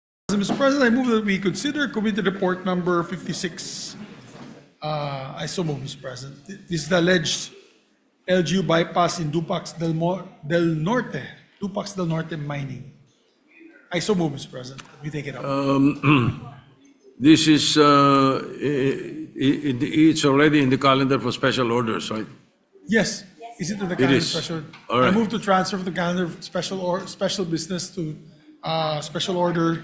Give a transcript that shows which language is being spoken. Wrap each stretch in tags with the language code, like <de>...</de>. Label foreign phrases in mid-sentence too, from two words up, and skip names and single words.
<en>Mr. President, I move that we consider committee report number 56. I so move, Mr. President. This is the alleged LGU bypass in Dupax del Norte, Dupax del Norte mining. I so move, Mr. President. We take it up. This is, it's already in the calendar for special orders, right? Yes. Is it to the calendar is. special? All right. I move to transfer from the calendar special business to special order.</en>